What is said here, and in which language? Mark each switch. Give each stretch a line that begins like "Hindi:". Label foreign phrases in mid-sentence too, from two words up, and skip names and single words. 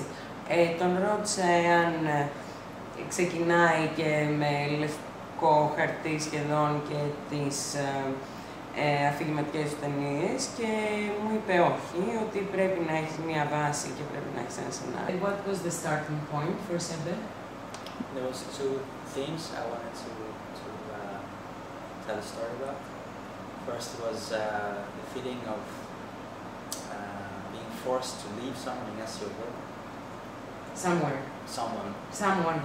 Greek: Τον ρώτησα εάν ξεκινάει και με λευκό χαρτί σχεδόν και τις αφηγηματικές του ταινίες, και μου είπε όχι, ότι πρέπει να έχεις μία βάση και πρέπει να έχεις ένα σενάριο.
English: What was the starting point for SEBBE? There was two themes I wanted to tell a story about. First was the feeling of being forced to leave someone against your will. Someone.